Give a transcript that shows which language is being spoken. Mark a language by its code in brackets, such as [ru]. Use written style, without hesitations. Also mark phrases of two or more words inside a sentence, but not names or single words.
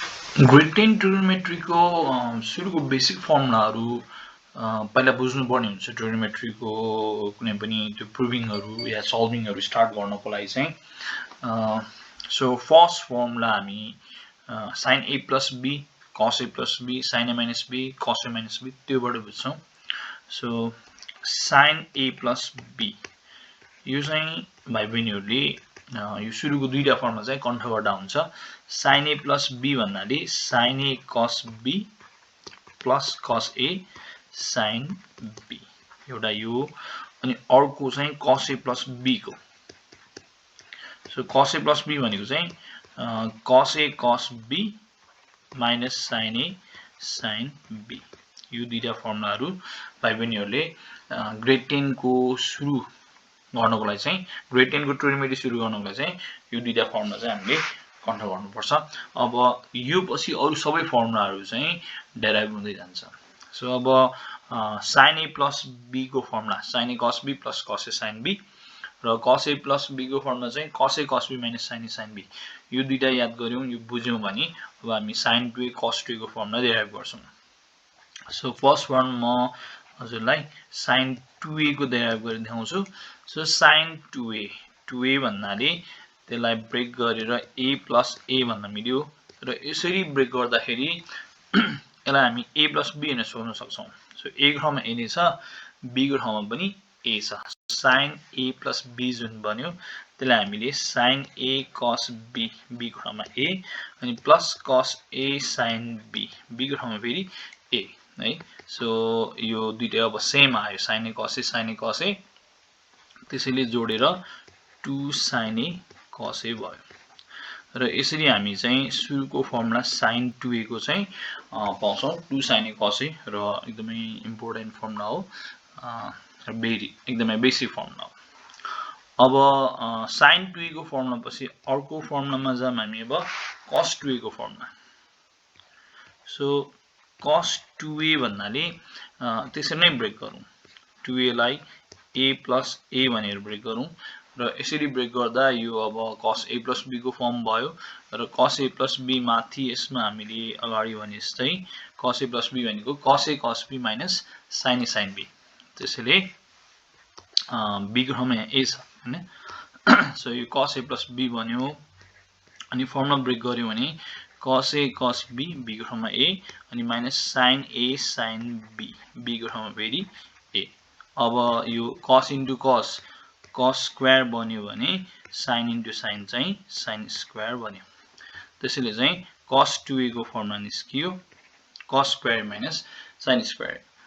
[en] grade 10 trigonometry [ne] को सुरुको बेसिक फर्मुलाहरु पहिला बुझ्नुपर्ने हुन्छ। ट्रिगोनोमेट्री को कुनै पनि त्यो प्रुभिङहरु या सल्भिङहरु स्टार्ट गर्नको लागि चाहिँ [en] so first formula [ne] हामी [en] sin a plus b cos a plus b sin a minus b [ne] cos a minus b त्योबाट बुझ्छौं। [en] so sin a plus b [ne] यो चाहिँ भाइ बहिनीहरुले यो सुरुको दुईटा फर्मुला चाहिँ कण्ठ गर्दा हुन्छ। [en] sin a plus b [ne] भन्नाले [en] sin a cos b plus cos a sin b [ne] एउटा यो, अनि अर्को चाहिँ [en] cos a plus b [ne] को। [en] so cos a plus b [ne] भनेको चाहिँ [en] cos a cos b minus sin a sin b। [ne] यो दुईटा फर्मुलाहरु भाइ बहिनीहरुले ग्रेड 10 को सुरु गर्नको लागि चाहिँ ग्रेड 10 को ट्रिगोनोमेट्री सुरु गर्नको लागि चाहिँ यो दुईटा फर्मुला चाहिँ हामीले कण्ठ गर्नुपर्छ। अब यो पछि अरु सबै फर्मुलाहरु चाहिँ डेराइभ हुँदै जान्छ। सो अब [en] sin a plus b [ne] को फर्मुला [en] sin a cos b plus cos a sin b [ne] र [en] cos a plus b [ne] को फर्मुला चाहिँ [en] cos a cos b minus sin a sin b। [ne] यो दुईटा याद गर्यौं, यो बुझ्यौं भने अब हामी [en] sin2a cos2a [ne] को फर्मुला डेराइभ गर्छौं। [en] so first one [ne] म हजुरलाई sin2a को डेराइभ गरेर देखाउँछु। [en] so sin2a 2a [ne] भन्नाले त्यसलाई ब्रेक गरेर [en] a plus a [ne] भन्न मिल्यो र यसरी ब्रेक गर्दाखेरि यसलाई हामी [en] a plus b [ne] भनेर सोच्न सक्छौं। सो a को ठाउँमा a नै छ, b को ठाउँमा पनि a छ। [en] sin a plus b [ne] जुन बन्यो त्यसलाई हामीले [en] sin a cos b, [ne] b को ठाउँमा a, अनि [en] plus cos a sin b, [ne] b को ठाउँमा फेरि a है। सो यो दुईटा अब सेम आयो, [en] sin a cos a [ne] त्यसैले जोडेर [en] 2 sin a cos a [ne] भयो। र यसरी हामी चाहिँ सुरुको फर्मुला sin2a को चाहिँ पाउँछौं, [en] 2 sin a cos a, [ne] र एकदमै [en] important formula [ne] हो, एकदमै [en] basic formula [ne] हो। अब sin2a को फर्मुला पछि अर्को फर्मुलामा जाम हामी अब cos2a को फर्मुला। [en] so cos2a [ne] भन्नाले त्यसरी नै ब्रेक गरौँ, 2a लाई [en] a plus a [ne] भनेर ब्रेक गरौँ र यसरी ब्रेक गर्दा यो अब [en] cos a plus b [ne] को फर्म भयो र [en] cos a plus b [ne] माथि यसमा हामीले अगाडि भने जस्तै [en] cos a plus b [ne] भनेको [en] cos a cos b minus sin a sin b, [ne] त्यसैले b को ठाउँमा a छ हैन। सो यो [en] cos a plus b [ne] बन्यो, अनि फर्मुला ब्रेक गर्यो भने [en] cos a cos b, [ne] b को ठाउँमा a, अनि [en] minus sin a sin b, [ne] b को ठाउँमा फेरि a। अब यो [en] cos into cos, cos square [ne] बन्यो भने [en] sin into sin [ne] चाहिँ [en] sin square [ne] बन्यो। त्यसैले चाहिँ cos2a को फर्मुला निस्कियो [en] cos square minus sin square.